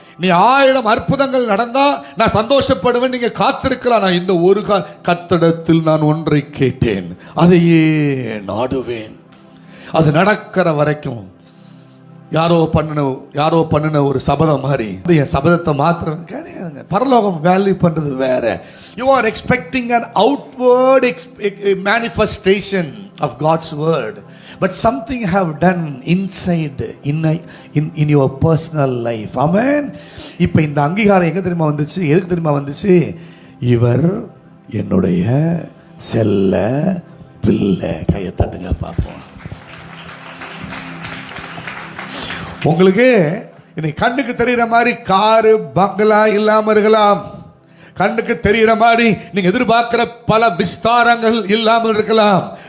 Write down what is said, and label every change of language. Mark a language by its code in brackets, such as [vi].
[ta] நீ 1000 அற்புதங்கள் நடந்தா நான் சந்தோஷப்படுவேன், நீங்க காத்திருக்கலாம். நான் இந்த ஒரு கர்த்தரிடத்தில் நான் ஒன்றை கேட்டேன், அதையே நாடுவேன். அது நடக்கிற வரைக்கும் யாரோ பண்ணின ஒரு சபதம் மாதிரி என் சபதத்தை மாத்திரம் கிடையாதுங்க. பரலோகம் வேல்யூ பண்றது வேற. [en] You are expecting an outward manifestation of God's word, but something have done inside in your personal life. Amen. [ta] இப்போ இந்த அங்கீகாரம் எங்க தெரியுமா வந்துச்சு? எதுக்கு தெரியுமா வந்துச்சு? இவர் என்னுடைய செல்ல பிள்ளை. கையை தட்டுங்க பார்ப்போம். உங்களுக்கு இன்னைக்கு கண்ணுக்கு தெரிகிற மாதிரி காரு பங்களா இல்லாம இருக்கலாம், கண்ணுக்கு தெரிகிற மாதிரி நீங்க எதிர்பார்க்கிற பல விஸ்தாரங்கள் இல்லாமல் இருக்கலாம்.